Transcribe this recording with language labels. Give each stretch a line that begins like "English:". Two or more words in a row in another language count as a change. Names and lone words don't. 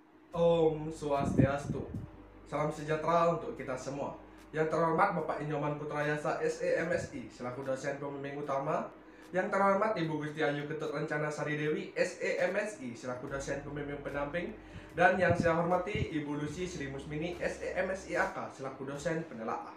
Indonesian: Om Swastiastu. Salam sejahtera untuk kita semua. Yang terhormat Bapak Inyoman Putrayasa SEMSI selaku dosen pembimbing utama. Yang terhormat Ibu Gusti Ayu Ketut Rencana Sari Dewi SEMSI selaku dosen pembimbing pendamping. Dan yang saya hormati Ibu Lucy Sri Musmini SEMSI AK selaku dosen penelaah.